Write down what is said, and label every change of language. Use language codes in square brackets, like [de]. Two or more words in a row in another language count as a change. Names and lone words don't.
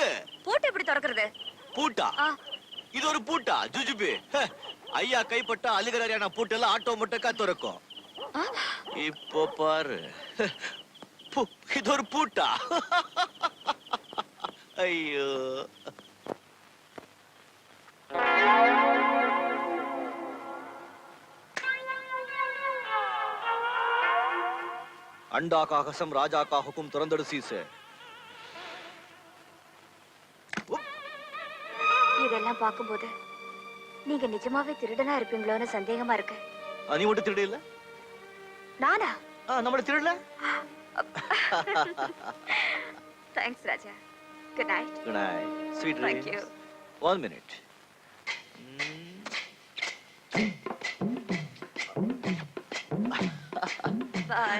[ta] பூட்டை எப்படி திறக்கிறது? பூட்டா? இது ஒரு பூட்டா? ஜுஜுபி. ஐயா கைப்பட்டா அலிகராரியான பூட்டெல்லாம் ஆட்டோமேட்டிக்கா திறக்கும். இப்போ பாரு, இது ஒரு பூட்டா? ஐயோ. [hi] अंडा का कसम राजा का हुक्म तुरंदड़सी से. [ta] இதெல்லாம் பாக்கும்போது நீங்க நிஜமாவே திருடனா இருப்பீங்களோன்னு சந்தேகமா இருக்கு. நீ மட்டும் திருட இல்ல? நானா? நம்மள திருடல. [en] Thanks ராஜா. Good night. Good night. Sweet dreams. Thank you. 1 minute. Bye.